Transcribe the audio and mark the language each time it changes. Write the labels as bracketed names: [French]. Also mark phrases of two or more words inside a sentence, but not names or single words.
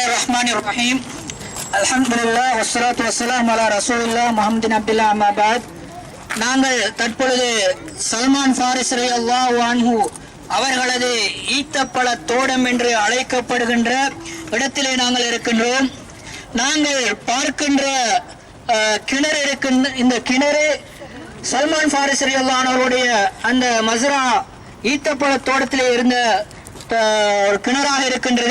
[Arabic] بسم الله الرحمن الرحيم الحمد لله والصلاة والسلام على رسول الله محمد عبد الله أما بعد. [Tamil] நாங்கள் தற்பொழுது சல்மான் ஃபாரிஸ் [Arabic] رضي الله عنه [Tamil] அவர்களது ஈத்தப்பழ தோட்டம் என்று அழைக்கப்படுகின்ற இடத்திலே நாங்கள் இருக்கின்றோம். நாங்கள் பார்க்கின்ற கிணறு இருக்கின்ற இந்த கிணறு சல்மான் ஃபாரிஸ் [Arabic] رضي الله عنه [Tamil] அந்த மஸ்ரா ஈத்தப்பழ தோட்டத்திலே இருந்த கிணறாக இருக்கின்றது.